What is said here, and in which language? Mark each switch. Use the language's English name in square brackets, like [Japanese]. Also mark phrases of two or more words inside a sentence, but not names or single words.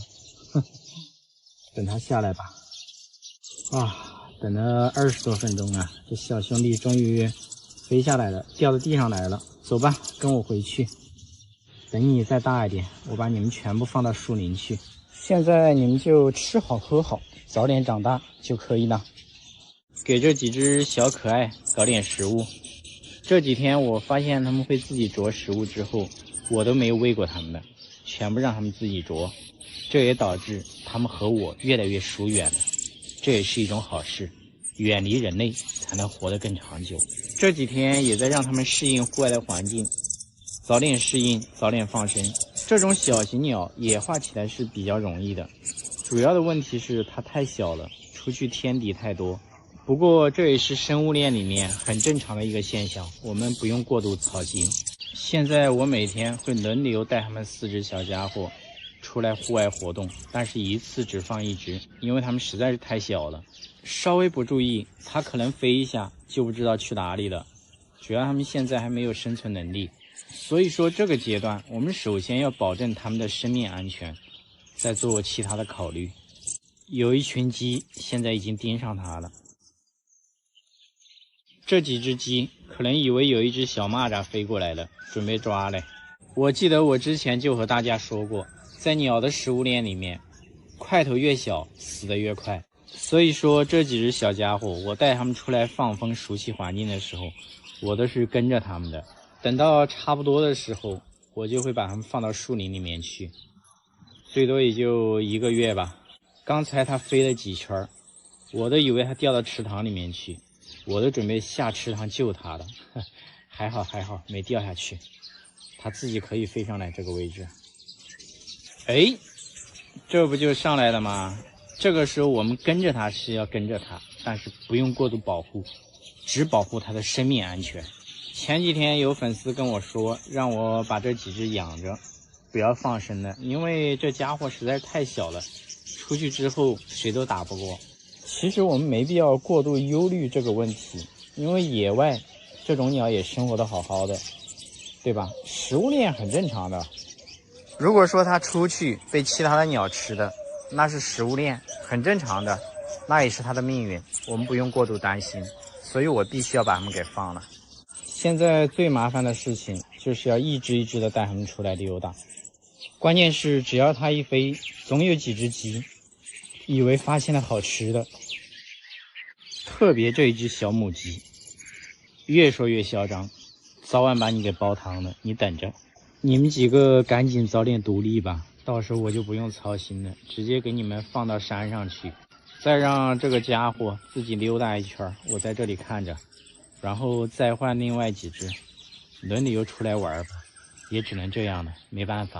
[Chinese] 哼，等它下來吧。啊，等了20多分鐘啊，這小兄弟終於飛下來了，掉到地上來了。走吧，跟我回去。等你再大一點，我把你們全部放到樹林去。現在你们就吃好喝好，早點長大就可以了。給這幾隻小可愛搞點食物。這幾天我發現他們會自己啄食物之後，我都沒有餵過他們的，全部讓他們自己啄。這也導致他們和我越來越疏遠了。這也是一種好事，遠離人類才能活得更長久。這幾天也在讓他們適應戶外的環境，早點適應，早點放生。這種小型鳥野化起來是比較容易的，主要的問題是它太小了，出去天敵太多。不過這也是生物鏈裡面很正常的一個現象，我們不用過度操心。現在我每天会輪流帶他們4隻小家伙出來戶外活動，但是一次只放1隻，因為他們實在是太小了，稍微不注意，它可能飛一下就不知道去哪裡了。主要他們現在還沒有生存能力，所以說這個階段我們首先要保證他們的生命安全，再做其他的考慮。有一群雞現在已經盯上它了。這幾隻雞可能以為有一隻小螞蚱飛過來了，準備抓嘞。我記得我之前就和大家說過，在鳥的食物鏈裡面，塊頭越小，死得越快。所以說這幾隻小家伙，我帶他們出來放風熟悉環境的時候，我都是跟着他們的。等到差不多的時候，我就會把他們放到樹林裡面去，最多也就1個月吧。剛才它飛了幾圈，我都以為它掉到池塘裡面去，我都準備下池塘救它了。還好沒掉下去，它自己可以飛上來這個位置。哎，這不就上來了嗎？這個時候我們跟着它是要跟着它，但是不用過度保護，只保護它的生命安全。前幾天有粉絲跟我說，讓我把這幾隻養着，不要放生了，因為這家伙實在是太小了，出去之後誰都打不過。其實我們沒必要過度憂慮這個問題，因為野外這種鳥也生活得好好的，對吧？食物鏈很正常的。如果說它出去被其他的鳥吃的，那是食物鏈很正常的，那也是它的命運，我們不用過度擔心。所以我必須要把它們給放了。現在最麻煩的事情就是要一只一只的帶它們出來溜達。關鍵是只要它一飛，總有幾只雞以為發現了好吃的。特別這一只小母雞，越說越囂張，早晚把你給煲湯了，你等着。你們幾個趕緊早點獨立吧，到時候我就不用操心了，直接給你們放到山上去，再讓這個家伙自己溜達一圈，我在這裡看着，然後再換另外幾隻，輪流出來玩吧，也只能這樣了，沒辦法。